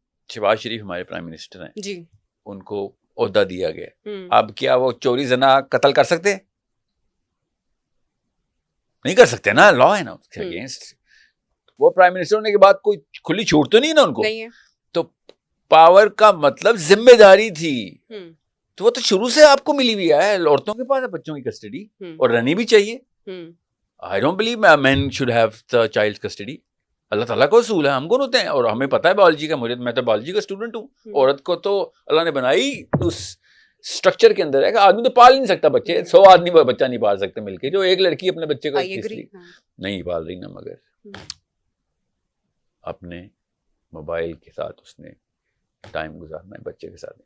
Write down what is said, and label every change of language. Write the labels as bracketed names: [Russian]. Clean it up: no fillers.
[Urdu] شہباز شریف ہمارے prime minister ہیں جی, ان کو عہدہ دیا گیا, اب کیا وہ چوری زنا قتل کر سکتے؟ نہیں کر سکتے نا, لا ہے نا اس کے اگینسٹ. وہ پرائم منسٹر ہونے کے بعد کوئی کھلی چھوٹ تو نہیں ہے نا ان کو, تو پاور کا مطلب ذمہ داری تھی, تو وہ تو شروع سے آپ کو ملی ہوئی ہے. عورتوں کے پاس ہے بچوں کی کسٹڈی, اور رہنی بھی چاہیے. [English] I don't believe men should have the child custody. [Urdu] اللہ تعالیٰ کو اصول ہے, ہم کون ہوتے ہیں, اور ہمیں پتہ ہے بایولوجی کا, میں تو بایولوجی کا اسٹوڈنٹ ہوں. عورت کو تو اللہ نے بنائی اس اسٹرکچر کے اندر ہے کہ آدمی تو پال نہیں سکتا بچے, 100 آدمی بچہ نہیں پال سکتے مل کے, جو ایک لڑکی اپنے بچے کو نہیں پال رہی نا, مگر اپنے موبائل کے ساتھ اس نے ٹائم گزارنا ہے بچے کے ساتھ.